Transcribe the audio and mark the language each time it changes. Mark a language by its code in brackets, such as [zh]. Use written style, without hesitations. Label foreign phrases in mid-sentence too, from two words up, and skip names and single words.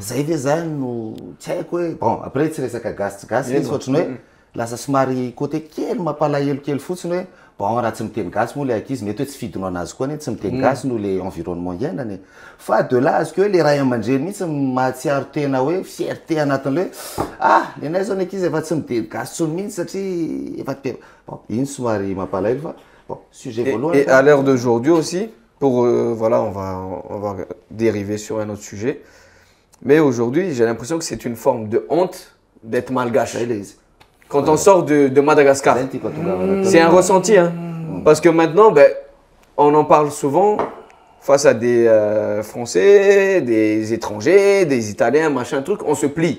[mg] zay ve zany no tsy haiko hoe [fr] bon après [mg] tsy resaka gasy izy ohatrany hoe lasa somary côté kely mampalahelo kely fotsiny hoe bon raha tsy miteny gasy moa le ankizy mety hoe tsy fidinao anazy koa tsy miteny gasy no [fr] le environnement [mg] iainany fa [fr] de là [mg] azy que hoe le ray aman-dreny mihitsy mahatsiaro tena hoe fierté anatin'le hoe ny anay zao ny ankizy efa tsy miteny gasy tsony mihitsy satria efa bon iny somary mampalahelo fa bon sujet voalohany. [fr] Et à l'heure d'aujourd'hui aussi, pour voilà, on va dériver sur un autre sujet, mais aujourd'hui j'ai l'impression que c'est une forme de honte d'être malgache. Quand on sort de Madagascar, c'est un ressenti, hein. Parce que maintenant, on en parle souvent face à des Français, des étrangers, des Italiens, machin truc, on se plie.